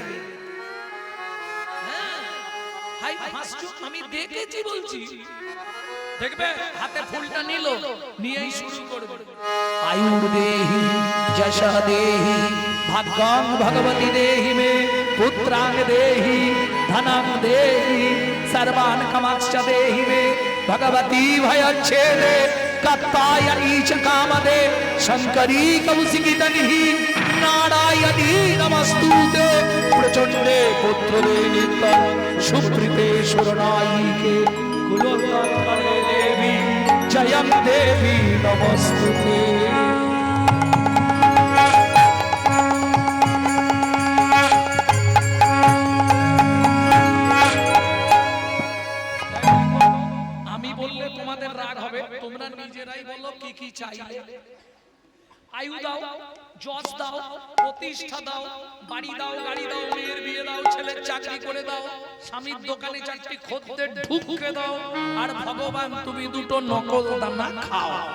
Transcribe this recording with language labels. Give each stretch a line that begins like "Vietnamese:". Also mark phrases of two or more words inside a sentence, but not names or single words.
Bangla: হ্যাঁ, হাই হাসছো, আমি দেখেছি বলছি। দেখবে হাতে ফুলটা নিল, নিয়েই শুরু করবে।
Sanskrit: আয়ুর দেহি যশা দেহি ভাগ্যাং ভগবতী দেহি মে পুত্রাং দেহি ধনং দেহি सर्वान् कामांश्च देहि मे भगवती भयच्छेदे कत्तायनी च कामदे शंकरी कौशिकितनिहि नारायणी नमस्तुते प्रचंडे पुत्रदे नित्यं सुप्रीते सुरनायिके कुलोत्तरे देवी जयं देवी नमस्तुते।
Bangla: তোমরা নিজেরাই বলো কি কি চাইলে। আয়ু দাও, যশ দাও, প্রতিষ্ঠা দাও, বাড়ি দাও, গাড়ি দাও, মেয়ের বিয়ে দাও, ছেলের চাকরি করে দাও, স্বামীর দোকানে 4টি খদ্দের ঢুকে দাও, আর ভগবান তুমি 2টো নকল দানা খাও।